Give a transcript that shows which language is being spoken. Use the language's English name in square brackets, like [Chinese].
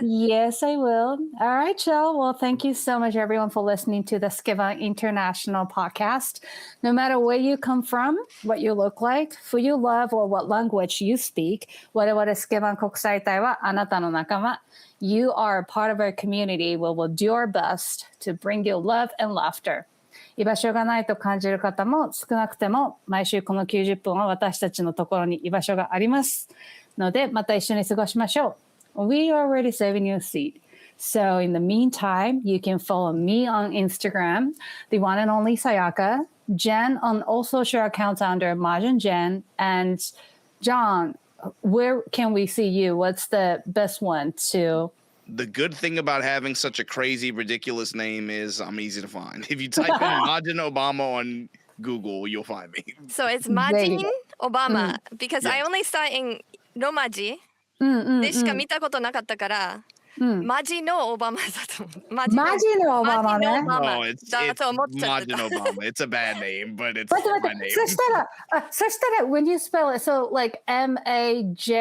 [English] Yes, I will. All right, y'all. Well, thank you so much, everyone, for listening to the Sukeban International podcast. No matter where you come from, what you look like, who you love, or what language you speak, [Japanese] 我々Sukeban 国際隊はあなたの仲間。 [English] You are a part of our community. We will do our best to bring you love and laughter. [Japanese] 居場所がないと感じる方も少なくても毎週この90分は私たちのところに居場所がありますのでまた一緒に過ごしましょう。 [English] We are already saving you a seat. So in the meantime, you can follow me on Instagram, the one and only Sayaka, Jenn on all social accounts under mahjongjen, and John, where can we see you? What's the best one to? The good thing about having such a crazy, ridiculous name is I'm easy to find. If you type in Majin Obama on Google, you'll find me. So it's Majin Obama because I only saw it in Romaji [Japanese] でしか見たことなかったから、マジのオバマだと思う。マジのオバマね。 [English] No, it's Majin Obama. It's a bad name, but it's my name. そしたら when you spell it, so like M-A-J-I-N